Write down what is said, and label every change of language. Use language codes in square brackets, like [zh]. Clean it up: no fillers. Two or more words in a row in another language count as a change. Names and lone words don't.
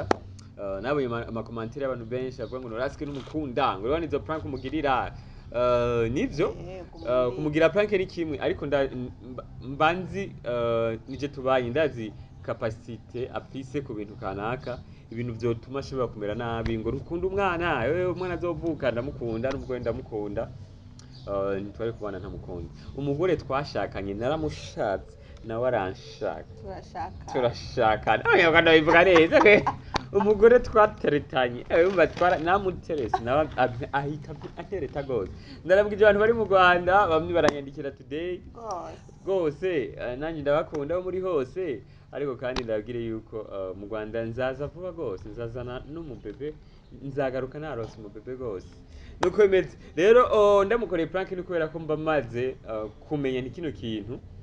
[rn] Nabonye ama commentaire y'abantu benshi avuga ngo Noraski n'umukunda, ngo rwani zo prank umugirira nivyo kumugira prank ni kimwe ariko mbanzi nije tubaye ndazi capacité afise ku bintu kanaka ibintu vyotuma ashobora kumera nabi ngo rukunda umwana umwana azovuka ndamukunda n'ubwo ndamukunda ntitwari kubana ntamukunda umugore twashakanye naramushatse nawe aranshaka turashakana abanyarwanda bivuga neza umugore twateretanye namuterese nawe ahita atereta gose ndarabwije abantu bari mu Rwanda bamwe baranyandikira today gose nanjye ndabakunda bo muri hose ariko kandi ndabwire yuko mu Rwanda nzaza vuba gose nzazana n'umubebe nzagaruka narose umubebe gose nuko bimeze rero ndamukoreye prank ni kubera ko mba maze kumenya ni kino kintu